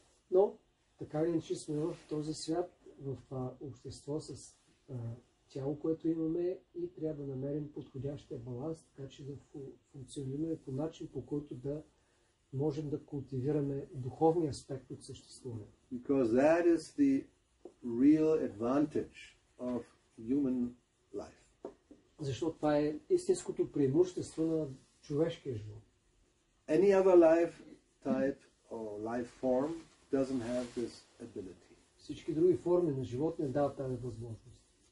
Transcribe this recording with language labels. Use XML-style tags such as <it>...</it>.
<bg>Но, така или иначе сме в този свят, в общество с тяло, което имаме, и трябва да намерим подходящия баланс, така че да функционираме по начин, по който да можем да култивираме духовния аспект от съществуването.</bg> <en>Because that is the real advantage of human life.</en> <bg>Защото това е истинското преимущество на човешкия живот.</bg> <en>Any other life type or life form doesn't have this ability.</en> <bg>Всички други форми на живот не дават тази възможност.</bg>